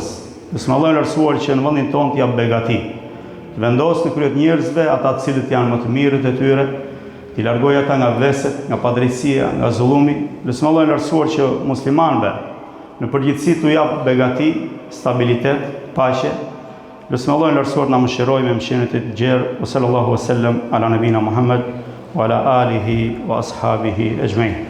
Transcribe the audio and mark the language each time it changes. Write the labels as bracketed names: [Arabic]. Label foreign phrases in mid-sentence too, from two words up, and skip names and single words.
[Albanian] Lutim Allahun e lartësuar që në vendin tonë të jap begati, të vendosë në krye të njerëzve ata të cilët janë më të mirët e tyre, t'i largoj ata nga vleset, nga padrejësia, nga zullumi. Lutim Allahun e lartësuar që muslimanëve në përgjithësi t'u jap begati, stabilitet, paqe. Lutim Allahun e lartësuar na mëshiroj me mëshirën e tij të gjerë. [Arabic] صلى الله عليه وسلم على نبينا محمد وعلى آله وأصحابه أجمعين.